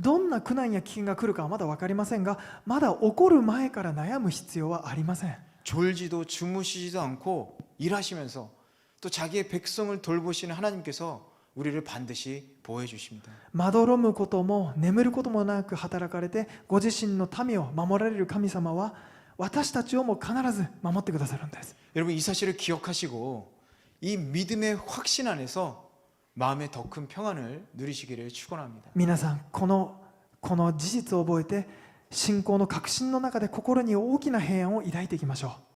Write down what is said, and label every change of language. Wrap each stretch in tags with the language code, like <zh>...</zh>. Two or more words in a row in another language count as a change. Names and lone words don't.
<ja>どんな苦難や危険が来るかはまだ分かりませんが、まだ起こる前から悩む必要はありません。</ja> <ko>졸지도 주무시지도 않고 일하시면서 또 자기의 백성을 돌보시는 하나님께서 우리를 반드시 보호해 주십니다.</ko> <ja>まどろむことも眠ることもなく働かれて、ご自身の民を守られる神様は私たちをも必ず守ってくださるんです。</ja> <ko>여러분 이 사실을 기억하시고 이 믿음의 확신 안에서 마음의 더 큰 평안을 누리시기를 축원합니다.</ko> <ja>皆さん、この事実を覚えて、信仰の確信の中で心に大きな平安を抱いていきましょう。</ja>